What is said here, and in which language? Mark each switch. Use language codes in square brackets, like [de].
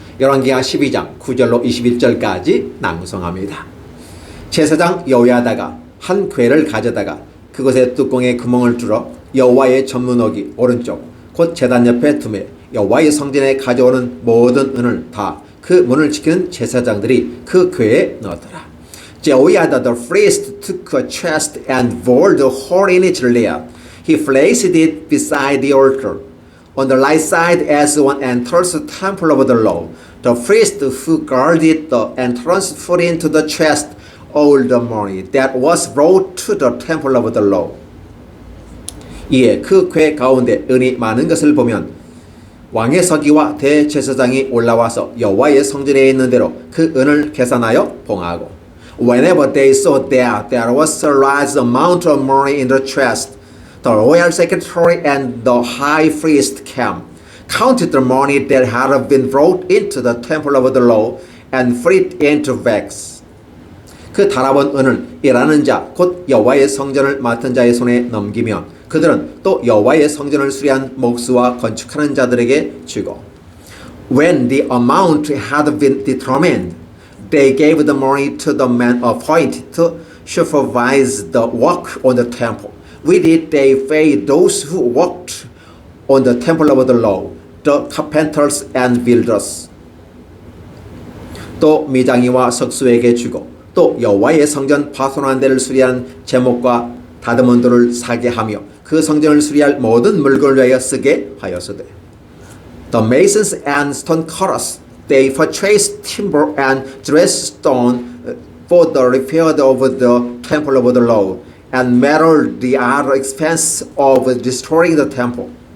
[ko] 열왕기하 12장 9절로 21절까지 낭송합니다. 제사장 여호야다가 한 궤를 가져다가 그곳에 뚜껑에 구멍을 뚫어 여호와의 전문옥이 오른쪽 곧 제단 옆에 두매 여호와의 성전에 가져오는 모든 은을 다 그 문을 지키는 제사장들이 그 궤에 넣었더라. [en] Jehoiada the priest took a chest and bored a hole in its layer. He placed it beside the altar, on the right side as one enters the temple of the Lord. The priest who guarded the entrance put into the chest all the money that was brought to the temple of the Lord. [ko] 이에 그 궤 가운데 은이 많은 것을 보면 왕의 서기와 대제사장이 올라와서 여호와의 성전에 있는 대로 그 은을 계산하여 봉하고, [en] Whenever they saw that there was a large amount of money in the chest, the royal secretary and the high priest came, counted the money that had been brought into the temple of the Lord, and put it into bags. [ko] 그 달아본 은을 일하는 자, 곧 여호와의 성전을 맡은 자의 손에 넘기면 그들은 또 여호와의 성전을 수리한 목수와 건축하는 자들에게 주고, [en] When the amount had been determined, they gave the money to the man appointed to supervise the work on the temple. With it they paid those who worked on the temple of the Lord, the carpenters and builders. [ko] 또 미장이와 석수에게 주고, 또 여호와의 성전 파손한 데를 수리한 제목과 다듬은 돌을 사게 하며 그 성전을 수리할 모든 물건을 위하여 쓰게 하였으되, [en] The masons and stone cutters they purchased timber and dressed stone for the repair of the temple of the Lord, and metal the other expense of restoring the temple.